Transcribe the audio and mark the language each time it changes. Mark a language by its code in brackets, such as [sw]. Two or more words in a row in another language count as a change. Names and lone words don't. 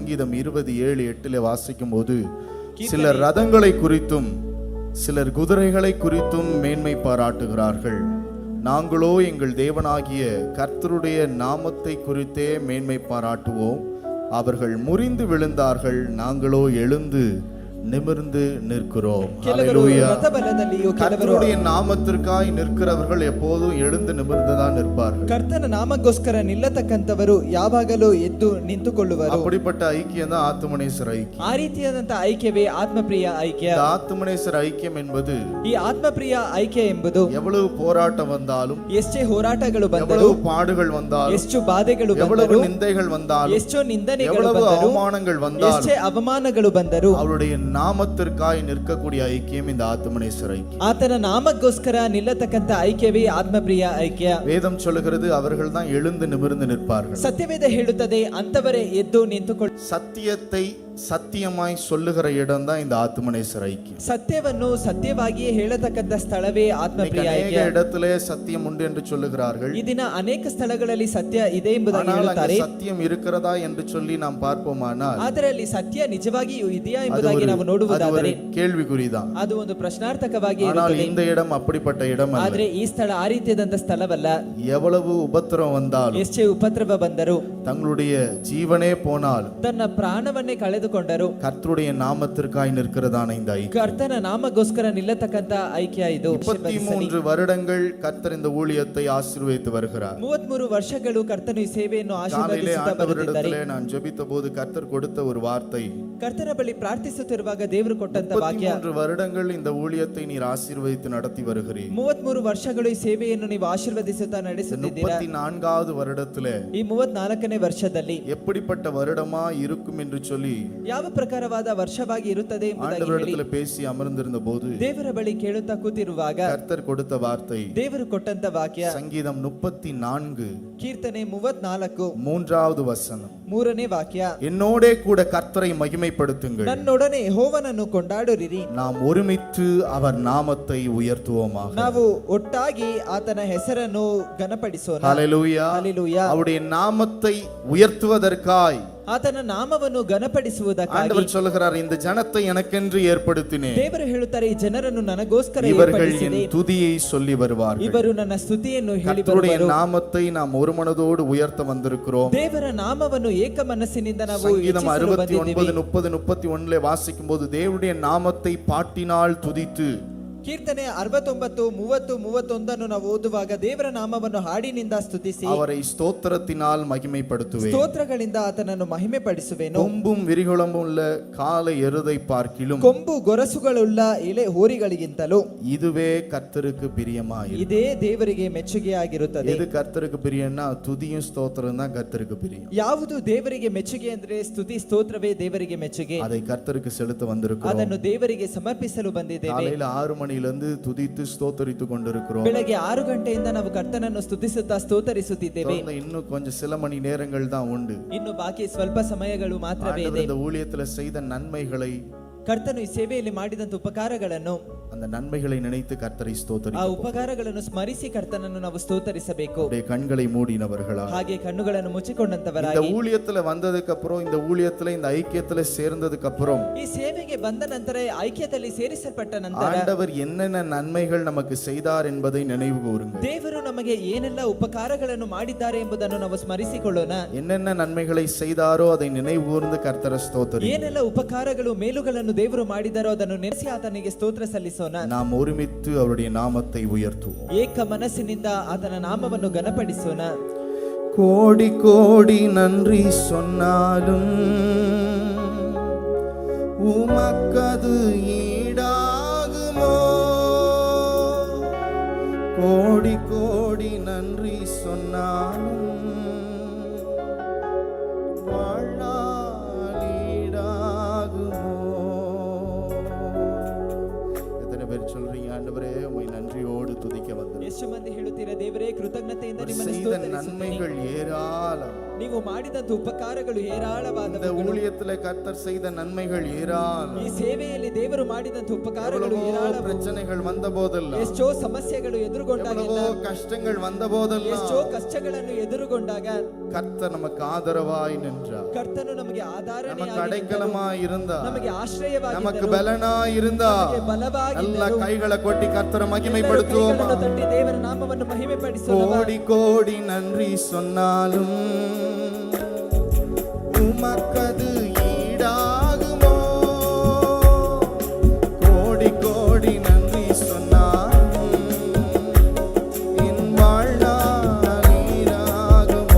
[ta] சங்கீதம் 27:8 வாசிக்கும் போது சிலர் ரதங்களை குறித்தும் சிலர் குதிரைகளை குறித்தும் மேன்மை பாராட்டுகிறார்கள், நாங்களோ எங்கள் தேவனாகிய கர்த்தருடைய நாமத்தை குறித்தே மேன்மை பாராட்டுவோம். அவர்கள் முறிந்து விழுந்தார்கள், நாங்களோ எழுந்து நிமிர்ந்து நிற்கிறோம். ஹல்லேலூயா. கர்த்தருடைய நாமத்திற்காய் நிற்கிறவர்கள் எப்போதும் எழுந்து நிமிர்ந்துதான் நிற்பார்கள். [kn] ಕರ್ತನ ನಾಮಕ್ಕೋಸ್ಕರ ನಿಲ್ಲತಕ್ಕಂತವರು ಯಾವಾಗಲೂ ಎದ್ದು ನಿಂತುಕೊಳ್ಳುವರು. [ta] அப்படிப்பட்ட ஐக்கியம் தான் ஆத்துமனேஸ்வர ஐக்கியம். [kn] ಆ ರೀತಿಯಾದಂತ ಐಕ್ಯವೇ ಆತ್ಮಪ್ರಿಯ ಐಕ್ಯ. [ta] ஆத்துமனேஸ்வர ஐக்கியம் என்பது [kn] ಈ ಆತ್ಮಪ್ರಿಯ ಐಕ್ಯ ಎಂಬುದು [ta] எவ்வளவு போராட்டம் வந்தாலும், [kn] ಎಷ್ಟೇ ಹೋರಾಟಗಳು ಬಂದರೂ, [ta] எவ்வளவு பாடுகள் வந்தாலும், [kn] ಎಷ್ಟು ಬಾಧೆಗಳು [ta] எவ்வளவு [kn] ಬಂದರೂ, [ta] நிந்தைகள் வந்தாலும், [kn] ಎಷ್ಟೋ ನಿಂದನೆಗಳು [ta] எவ்வளவு [kn] ಬಂದರೂ, [ta] அவமானங்கள் வந்தாலும், [kn] ಎಷ್ಟೇ ಅವಮಾನಗಳು ಬಂದರೂ [ta] அவருடைய நாமத்திற்காய் நிற்கக்கூடிய ஐக்கியம் இந்த ஆத்துமனேஸ்வர ஐக்கியம். [kn] ಆತನ ನಾಮಕ್ಕೋಸ್ಕರ ನಿಲ್ಲತಕ್ಕಂತ ಐಕ್ಯವೇ ಆತ್ಮಪ್ರಿಯ ಐಕ್ಯ. [ta] வேதம் சொல்லுகிறது அவர்கள் தான் எழுந்து நிமிர்ந்து நிற்பார்கள். [kn] ಸತ್ಯವೇದ ಹೇಳುತ್ತದೆ ಅಂತವರೇ ಎದ್ದು ನಿಂತುಕೊಳ್ಳ. [ta] சத்தியத்தை சத்தியமாய் சொல்லுகிற இடம் தான் இந்த ஆத்துமனேஸ்வர ஐக்கியம். [kn] ಸತ್ಯವನ್ನು ಸತ್ಯವಾಗಿಯೇ ಹೇಳತಕ್ಕಂತ ಸ್ಥಳವೇ ಆತ್ಮಪ್ರಿಯ ಐಕ್ಯ. [ta] அநேக இடத்திலே சத்தியம் உண்டு என்று சொல்லுகிறார்கள். [kn] ಈ ದಿನ ಅನೇಕ ಸ್ಥಳಗಳಲ್ಲಿ ಸತ್ಯ ಇದೆ ಎಂಬುದಾಗಿ ಹೇಳುತ್ತಾರೆ. [ta] சத்தியம் இருக்கிறதா என்று சொல்லி நாம் பார்ப்போமானால் [kn] ಆದರೆ ಅಲ್ಲಿ ಸತ್ಯ ನಿಜವಾಗಿಯೂ ಇದೆಯಾ ಎಂಬುದಾಗಿ ನಾವು ನೋಡುವುದಾದರೆ [ta] கேள்விக்குறிதான். [kn] ಅದು ಒಂದು ಪ್ರಶ್ನಾರ್ಥಕವಾಗಿ [ta] ஆனால் [kn] ಇರುತ್ತದೆ. [ta] இந்த இடம் அப்படிப்பட்ட இடம் அல்ல. [kn] ಆದರೆ ಈ ಸ್ಥಳ ಆ ರೀತಿಯಾದಂತ ಸ್ಥಳವಲ್ಲ. [ta] எவ்வளவு உபத்திரம் வந்தாலும், [kn] ಎಷ್ಟೇ ಉಪದ್ರವ ಬಂದರೂ, [ta] தங்களுடைய ஜீவனே போனாலும், [kn] ತನ್ನ ಪ್ರಾಣವನ್ನೇ ಕಳೆದುಕೊಂಡರು, [ta] கர்த்தருடைய நாமத்திற்காய் நிற்கிறதான இந்த ஐக்கியம், [kn] ಕರ್ತನ ನಾಮಗೋಸ್ಕರ ನಿಲ್ಲತಕ್ಕಂತ ಐಕ್ಯ ಇದು. [ta] 33 வருடங்கள் கர்த்தர் இந்த ஊழியத்தை ஆசீர்வதித்து வருகிறார். [kn] 33 ವರ್ಷಗಳು ಕರ್ತನು ಈ ಸೇವೆಯನ್ನು ಆಶೀರ್ವದಿಸುತ್ತಾ ಬರುತ್ತಿದ್ದಾರೆ. [ta] நான் ஜெபித்த போது கர்த்தர் கொடுத்த ஒரு வார்த்தை, [kn] ಕರ್ತನ ಬಳಿ ಪ್ರಾರ್ಥಿಸುತ್ತಿರುವಾಗ ದೇವರು ಕೊಟ್ಟಂತ ವಾಕ್ಯ, [ta] 33 வருடங்கள் இந்த ஊழியத்தை நீர் ஆசீர்வதித்து நடத்தி வருகிறீர். [kn] 33 ವರ್ಷಗಳು ಈ ಸೇವೆಯನ್ನು ನೀವು ಆಶೀರ್ವದಿಸುತ್ತಾ ನಡೆಸುತ್ತಿದ್ದೀರಾ. [ta] 34வது வருடத்திலே, [kn] ಈ 34ನೇ ವರ್ಷದಲ್ಲಿ [ta] எப்படிப்பட்ட வருடமா இருக்கும் என்று சொல்லி [kn] ಯಾವ ಪ್ರಕಾರವಾದ ವರ್ಷವಾಗಿ ಇರುತ್ತದೆ ಎಂಬುದಾಗಿ [ta] ஆண்டவரிடத்தில் பேசி அமர்ந்திருந்த போது [kn] ದೇವರ ಬಳಿ ಕೇಳುತ್ತಾ ಕೂತಿರುವಾಗ [ta] கர்த்தர் கொடுத்த வார்த்தை, [kn] ದೇವರು ಕೊಟ್ಟಂತ ವಾಕ್ಯ [ta] சங்கீதம் 34 [kn] ಕೀರ್ತನೆ 34 [ta] 3வது வசனம், [kn] 3ನೇ ವಾಕ್ಯ, [ta] என்னோடே கூட கர்த்தரை மகிமைப்படுத்துங்கள், [kn] ನನ್ನೊಡನೆ ಯೆಹೋವನನ್ನು ಕೊಂಡಾಡುರಿರಿ, [ta] நாம் ஒருமித்து அவர் நாமத்தை உயர்த்துவோமாக. [kn] ನಾವು ಒಟ್ಟಾಗಿ ಆತನ ಹೆಸರನ್ನು ಘನಪಡಿಸೋಣ. [ta] ஹல்லேலூயா. [kn] ಹಲ್ಲೆಲೂಯಾ. [ta] அவருடைய நாமத்தை உயர்த்துவதற்காய் [kn] ಆತನ ನಾಮವನ್ನು ಘನಪಡಿಸುವುದಕ್ಕಾಗಿ [ta] ஆண்டவர் சொல்லுகிறார், இந்த ஜனத்தை எனக்கென்று ஏற்படுத்தினேன், [kn] ದೇವರು ಹೇಳುತ್ತಾರೆ, ಈ ಜನರನ್ನು ನನಗೋಸ್ಕರ [ta] இவர்கள் [kn] ಏರ್ಪಡಿಸಿದೆ, [ta] என் துதியை சொல்லி வருவார்கள். [kn] ಇವರು ನನ್ನ ಸ್ತುತಿಯನ್ನು ಹೇಳಿ [ta] கர்த்தருடைய [kn] ಬರುವರು. [ta] நாமத்தை நாம் ஒரு மனதோடு உயர்த்த வந்திருக்கிறோம். [kn] ದೇವರ ನಾಮವನ್ನು ಏಕ ಮನಸ್ಸಿನಿಂದ ನಾವು [ta] சங்கீதம் [kn] ಹೆಚ್ಚಿಸಲು [ta] 69 [kn] ಬಂದಿದ್ದೇವೆ. [ta] 30 31 வாசிக்கும் போது தேவனுடைய நாமத்தை பாட்டினால் துதித்து, [kn] ಕೀರ್ತನೆ 69 30 31 ನಾವು ಓದುವಾಗ ದೇವರ ನಾಮವನ್ನು ಹಾಡಿನಿಂದ ಸ್ತುತಿಸಿ [ta] அவரை ஸ்தோத்திரத்தினால் மகிமைப்படுத்துவேன், [kn] ಸ್ತೋತ್ರಗಳಿಂದ ಆತನನ್ನು ಮಹಿಮೆ ಪಡಿಸುವೆನು. [ta] கொம்பும் விரிகுளமும் உள்ள காலை எருதை பார்க்கிலும் [kn] ಕೊಂಬು ಗೊರಸುಗಳುಳ್ಳ ಎಲೆ ಹೋರಿಗಳಿಗಿಂತಲೂ [ta] இதுவே கர்த்தருக்கு பிரியமாயிரு. [kn] ಇದೇ ದೇವರಿಗೆ ಮೆಚ್ಚುಗೆಯಾಗಿರುತ್ತದೆ. [ta] எது கர்த்தருக்கு பிரியம்னா துதியும் ஸ்தோத்திரம் தான் கர்த்தருக்கு பிரியம். [kn] ಯಾವುದು ದೇವರಿಗೆ ಮೆಚ್ಚುಗೆ ಅಂದ್ರೆ ಸ್ತುತಿ ಸ್ತೋತ್ರವೇ ದೇವರಿಗೆ ಮೆಚ್ಚುಗೆ. [ta] அதை கர்த்தருக்கு செலுத்த வந்திருக்கிறோம். [kn] ಅದನ್ನು ದೇವರಿಗೆ ಸಮರ್ಪಿಸಲು ಬಂದಿದ್ದೇವೆ. [ta] காலையில 6 மணியிலிருந்து துதித்து ஸ்தோத்தரித்து கொண்டிருக்கிறோம். [kn] ಬೆಳಗ್ಗೆ 6 ಗಂಟೆಯಿಂದ ನಾವು ಕರ್ತನನ್ನು ಸ್ತುತಿಸುತ್ತಾ ಸ್ತೋತರಿಸುತ್ತಿದ್ದೇವೆ. [ta] இன்னும் கொஞ்சம் சில மணி நேரங்கள் தான் உண்டு. [kn] ಇನ್ನು ಬಾಕಿ ಸ್ವಲ್ಪ ಸಮಯಗಳು ಮಾತ್ರವೇ ಇದೆ. [ta] இந்த ஊழியத்துல செய்த நன்மைகளை, [kn] ಕರ್ತನು ಈ ಸೇವೆಯಲ್ಲಿ ಮಾಡಿದಂತ ಉಪಕಾರಗಳನ್ನು, [ta] அந்த நன்மைகளை நினைத்து கர்த்தரை [kn] ಆ [ta] ஸ்தோத்தரிப்போம். [kn] ಉಪಕಾರಗಳನ್ನು ಸ್ಮರಿಸಿ ಕರ್ತನನ್ನು ನಾವು ಸ್ತೋತರಿಸಬೇಕು. [ta] கண்களை மூடினவர்களா, [kn] ಹಾಗೆ ಕಣ್ಣುಗಳನ್ನು [ta] இந்த [kn] ಮುಚ್ಚಿಕೊಂಡಂತವರಾಗಿ, [ta] ஊழியத்துல வந்ததுக்கு அப்புறம், இந்த ஊழியத்துல இந்த ஐக்கியத்துல சேர்ந்ததுக்கு அப்புறம் [kn] ಈ ಸೇವೆಗೆ ಬಂದ ನಂತರ, ಐಕ್ಯದಲ್ಲಿ ಸೇರಿಸಲ್ಪಟ್ಟ ನಂತರ [ta] ஆண்டவர் என்னென்ன நன்மைகள் நமக்கு செய்தார் என்பதை நினைவு கூறுங்கள். [kn] ದೇವರು ನಮಗೆ ಏನೆಲ್ಲ ಉಪಕಾರಗಳನ್ನು ಮಾಡಿದ್ದಾರೆ ಎಂಬುದನ್ನು ನಾವು ಸ್ಮರಿಸಿಕೊಳ್ಳೋಣ. [ta] என்னென்ன நன்மைகளை செய்தாரோ அதை நினைவு கூர்ந்து கர்த்தரை ஸ்தோத்தரி. [kn] ಏನೆಲ್ಲ ಉಪಕಾರಗಳು ಮೇಲುಗಳನ್ನು ದೇವರು ಮಾಡಿದಾರೋ ಅದನ್ನು ನೆನೆಸಿ ಆತನಿಗೆ ಸ್ತೋತ್ರ ಸಲ್ಲಿಸೋಣ. [ta] நாம் ஒருமித்து அவருடைய நாமத்தை உயர்த்துவோம். [kn] ಏಕ ಮನಸ್ಸಿನಿಂದ ಆತನ ನಾಮವನ್ನು ಘನಪಡಿಸೋಣ. [ta] கோடி கோடி நன்றி சொன்னாலும் உமக்கது ஈடாகுமோ, கோடி கோடி நன்றி சொன்னாலும் வாழ்நாள் ஈடாகுமோ. எத்தனை பேர் சொல்றீங்க, ஆண்டவரே உம்மை நன்றியோடு துதிக்க வந்தேன். [kn] ಎಷ್ಟು ಮಂದಿ ಹೇಳುತ್ತೀರಾ, ದೇವರೇ ಕೃತಜ್ಞತೆಯಿಂದ ನಿಮ್ಮನ್ನು [ta] செய்த [kn] ಸ್ತೋತರಿಸುತ್ತೇನೆ. [ta] நன்மைகள் ஏராளம். [kn] ನೀವು ಮಾಡಿದಂತ ಉಪಕಾರಗಳು [ta] இந்த [kn] ಹೇರಾಳವಾದವು. [ta] ஊழியத்துல கர்த்தர் செய்த நன்மைகள் ஏராளம். [kn] ಈ ಸೇವೆಯಲ್ಲಿ ದೇವರು ಮಾಡಿದಂತ ಉಪಕಾರಗಳು [ta] எவ்வளவோ [kn] ಹೇರಾಳವು. [ta] பிரச்சனைகள் வந்த போதெல்லாம், [kn] ಎಷ್ಟೋ ಸಮಸ್ಯೆಗಳು ಎದುರುಗೊಂಡಾಗೆಲ್ಲ, [ta] எவ்வளவோ கஷ்டங்கள் வந்த போதெல்லாம் [kn] ಎಷ್ಟೋ ಕಷ್ಟಗಳನ್ನು ಎದುರುಗೊಂಡಾಗ [ta] கர்த்தர் நமக்கு ஆதரவாய் நின்றார். [kn] ಕರ್ತನು ನಮಗೆ [ta] நமக்கு [kn] ಆಧಾರನೆಯಾಗಿದ್ದರು, [ta] அடைக்கலமாய் இருந்தார். [kn] ನಮಗೆ [ta] நமக்கு [kn] ಆಶ್ರಯವಾಗಿದ್ದರು, [ta] பலனாய் இருந்தார். [kn] ನಮಗೆ ಬಲವಾಗಿದ್ದರು. [ta] நல்ல கைகளை கொட்டி கர்த்தரை [kn] ಎಲ್ಲರೂ [ta] மகிமைப்படுத்துவோமா? [kn] ಕೈಗಳನ್ನು ತಟ್ಟಿ ದೇವರ ನಾಮವನ್ನು ಮಹಿಮೆಪಡಿಸೋಣ. [ta] கோடி கோடி நன்றி சொன்னாலும் உமக்கது ஈடாகுமோ? கோடி கோடி நன்றி சொன்னாலும் என் வாழ்நாள் ஈடாகுமோ?